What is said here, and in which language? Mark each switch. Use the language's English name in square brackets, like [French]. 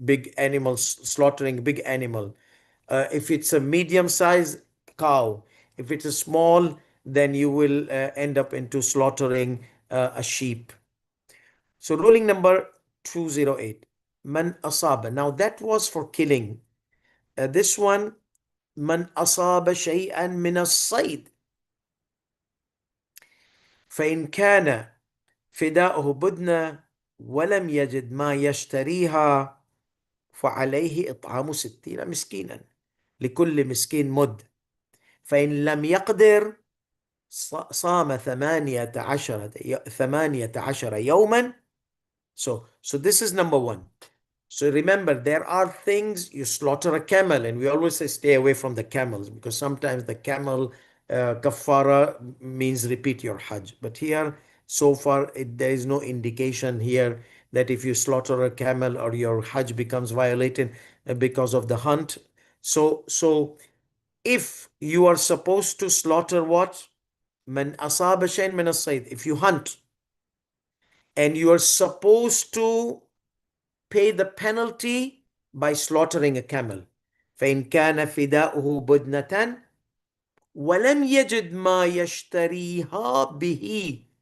[English] Big animals, slaughtering big animal. If it's a medium size cow, if it's a small, then you will end up into slaughtering a sheep. So ruling number 208, man asaba. Now that was for killing. This one, [Arabic] man asaba shay'an min as-sayd, فإن كان فداؤه بدنة ولم يجد ما يشتريها فعليه إطعام 60 مسكينا، لكل مسكين مد، فإن لم يقدر صام 18 يوما. [English] So this is number one. So remember, there are things you slaughter a camel, and we always say stay away from the camels because sometimes the camel kafara means repeat your Hajj. But here, so far, there is no indication here that if you slaughter a camel or your Hajj becomes violated because of the hunt. So if you are supposed to slaughter what? Man asaba shayn min as-sayd. If you hunt and you are supposed to pay the penalty by slaughtering a camel. [Arabic] فإن كان فداؤه بدنة ولم يجد ما يشتريها به.